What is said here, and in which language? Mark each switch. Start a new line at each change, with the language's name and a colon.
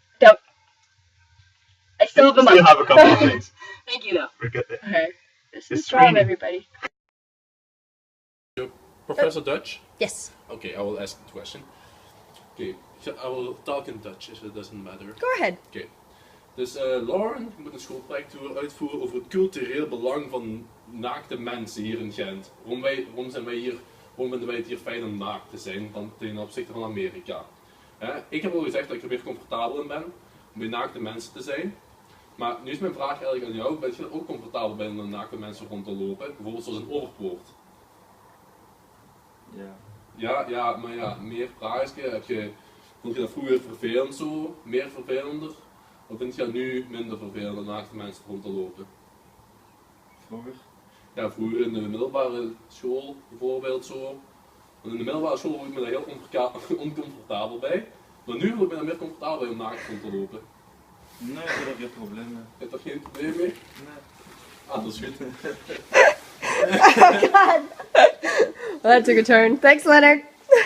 English: Don't. I still have a month. Still have a couple of days. Thank you, though. Forget it. Okay. This is It's strong, raining. everybody. Professor Dutch? Yes. Okay, I will ask the question. Okay, so I will talk in Dutch if it doesn't matter. Go ahead. Okay.
Dutch: Dus Lauren moet een schoolproject uitvoeren over het cultureel belang van naakte mensen hier in Gent. Waarom vinden wij het hier fijn om naakt te zijn ten opzichte van Amerika? Ik heb al gezegd dat ik er weer comfortabel in ben om bij naakte mensen te zijn. Maar nu is mijn vraag eigenlijk aan jou, ben je er ook comfortabel bij om naakte mensen rond te lopen? Bijvoorbeeld zoals een Oorpoort. Ja, maar ja, meer vraagje. Vond je dat vroeger vervelend zo? Meer vervelender? Of vind je dat nu minder vervelend om naakte mensen rond te lopen? Vroeger? Ja, vroeger in de middelbare school bijvoorbeeld zo. Want in de middelbare school voel ik me daar heel oncomfortabel bij. Maar nu voel ik me daar meer comfortabel bij om naakt rond te lopen. Nee, ik heb er geen probleem mee. Je hebt er geen probleem mee? Nee. Ah, dat is goed.
English: Oh, God. Well, that took a turn. Thanks, Leonard.